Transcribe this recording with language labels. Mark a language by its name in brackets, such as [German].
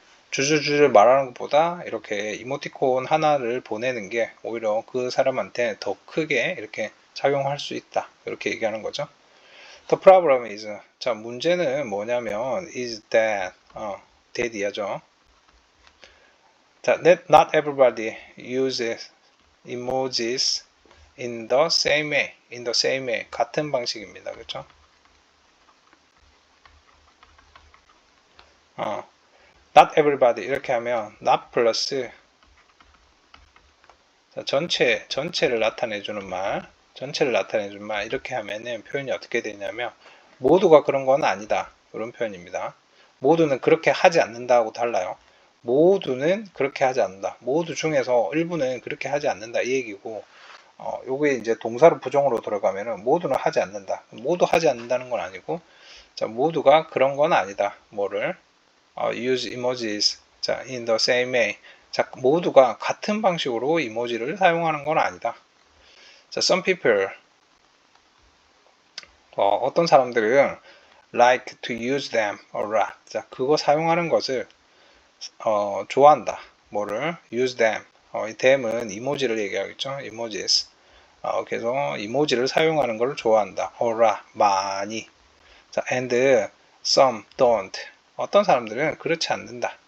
[Korean] 주주주주 말하는 것보다 이렇게 이모티콘 하나를 보내는 게 오히려 그 사람한테 더 크게 이렇게 작용할 수 있다. 이렇게 얘기하는 거죠. [English] The problem is, [Korean] 자, 문제는 뭐냐면 [English] is that, that이죠. 자, not everybody uses emojis in the same way. in the same way. [Korean] 같은 방식입니다. 그렇죠? [English] not everybody [Korean] 이렇게 하면 not 플러스 자, 전체를 나타내주는 말, 이렇게 하면은 표현이 어떻게 되냐면 모두가 그런 건 아니다. 이런 표현입니다. 모두는 그렇게 하지 않는다하고 달라요. 모두는 그렇게 하지 않는다. 모두 중에서 일부는 그렇게 하지 않는다. 이 얘기고, 요게 이제 동사로 부정으로 들어가면은 모두는 하지 않는다. 모두 하지 않는다는 건 아니고, 자, 모두가 그런 건 아니다. 뭐를? [English] use emojis. 자, in the same way. [Korean] 자, 모두가 같은 방식으로 이모지를 사용하는 건 아니다. [English] 자, some people. [Korean] 어떤 사람들은 [English] like to use them a lot. [Korean] 자, 그거 사용하는 것을 좋아한다. 뭐를? [English] use them. [Korean] 이 them은 이모지를 얘기하겠죠. [English] emojis. [Korean] 그래서 이모지를 사용하는 것을 좋아한다. [English] a lot. [Korean] 많이. [English] 자, and some don't. [Korean] 어떤 사람들은 그렇지 않는다.